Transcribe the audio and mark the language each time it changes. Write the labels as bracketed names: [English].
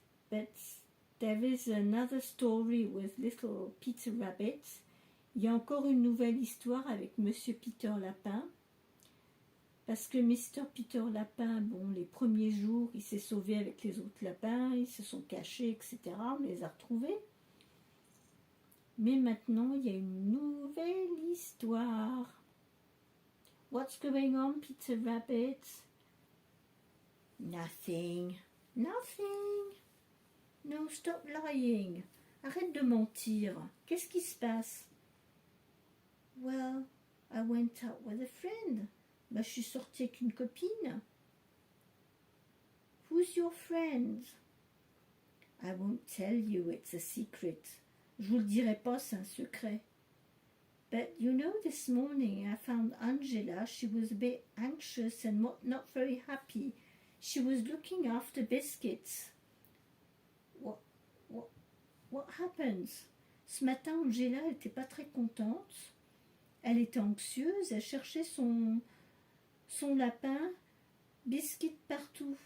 [English] But there is another story with little Peter Rabbit. [French] Il y a encore une nouvelle histoire avec Monsieur Peter Lapin. Parce que Mr. Peter Lapin, bon, les premiers jours, il s'est sauvé avec les autres lapins, ils se sont cachés, etc. On les a retrouvés. Mais maintenant, il y a une nouvelle histoire. [English] What's going on, Peter Rabbit? Nothing. Nothing. No, stop lying. [French] Arrête de mentir. Qu'est-ce qui se passe? [English] Well, I went out with a friend. [French] Bah, je suis sortie avec une copine. [English] Who's your friend? I won't tell you, it's a secret. [French] Je vous le dirai pas, c'est un secret. [English] But you know, this morning I found Angela. She was a bit anxious and not very happy. She was looking after Biscuits. What happened? [French] Ce matin, Angela n'était pas très contente. Elle était anxieuse, elle cherchait son lapin, Biscuit partout.